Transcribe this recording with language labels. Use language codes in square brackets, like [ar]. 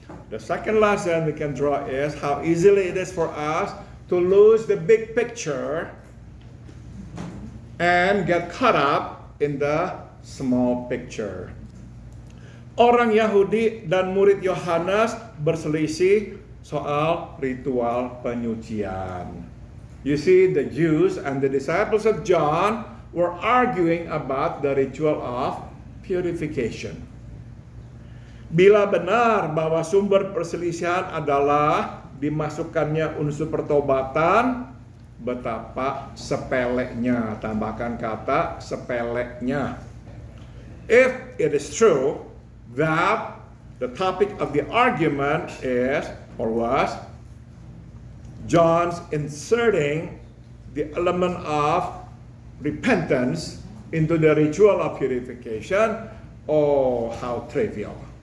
[en] The second lesson we can draw is how easily it is for us to lose the big picture and get caught up in the small picture. [id] Orang Yahudi dan murid Yohanes berselisih soal ritual penyucian. [en] You see, the Jews and the disciples of John were arguing about the ritual of purification. [id] Bila benar bahwa sumber perselisihan adalah dimasukkannya unsur pertobatan, betapa sepeleknya, tambahkan kata sepeleknya. [en] If it is true that the topic of the argument is or was John's inserting the element of repentance into the ritual of purification, oh, how trivial.